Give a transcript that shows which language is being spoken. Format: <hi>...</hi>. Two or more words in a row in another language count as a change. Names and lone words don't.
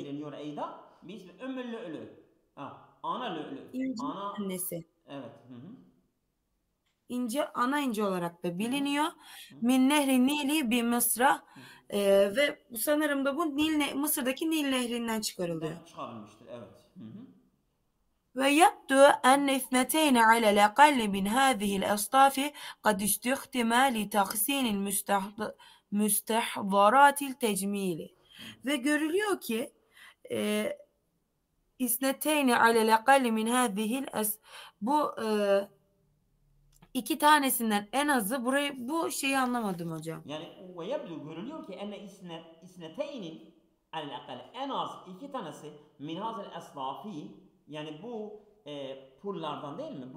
<tr>biliniyor Eyda. Biz</tr> <ar>أم اللؤلؤ. أم اللؤلؤ.</ar> <tr>incinin Ana annesi. evet. ince, ana ince olarak da biliniyor. Hı.</tr> <ar>من نهر النيل بمصر. Hı.</ar> <tr>Ve sanırım da bu Mısır'daki Nil Nehri'nden çıkarılıyor. Çıkarılmıştır. Evet. Hı hı.</tr> <ar>ويبدو أن اثنتين على الأقل من هذه الأصناف قد استخدما لتحسين مستحضرات التجميل.</ar> <tr>Ve görülüyor ki</tr> <ar>اثنتين على الأقل من هذه</ar> <tr>bu iki tanesinden en azı bu şeyi anlamadım hocam. Yani</tr> <ar>ويبدو</ar> <tr>görülüyor ki</tr> <ar>أن اثنتين على الأقل</ar> <tr>en az iki tanesi</tr> <ar>من هذه الأصناف</ar> <tr>yani bu pullardan değil mi?</tr>